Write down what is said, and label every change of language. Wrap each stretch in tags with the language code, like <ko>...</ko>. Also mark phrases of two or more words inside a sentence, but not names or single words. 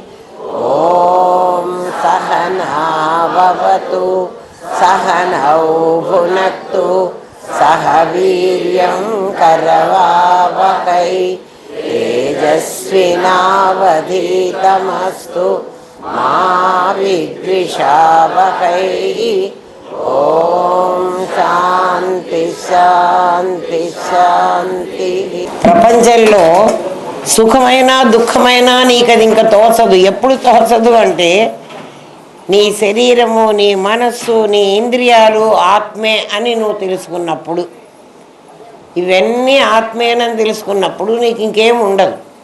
<sa>ॐ सहनाववतु सहनौ भुनक्तु सह वीर्यं करवावहै तेजस्विनावधीतमस्तु मा विद्विषावहै। ॐ शान्ति शान्ति शान्ति.</sa> <te>ప్రపంచంలో సుఖమైన దుఃఖమైన నీకు అది ఇంకా తోచదు. ఎప్పుడు తోచదు అంటే నీ శరీరము, నీ మనస్సు, నీ ఇంద్రియాలు ఆత్మే అని నువ్వు తెలుసుకున్నప్పుడు, ఇవన్నీ ఆత్మేనని తెలుసుకున్నప్పుడు నీకు ఇంకేం ఉండదు.</te>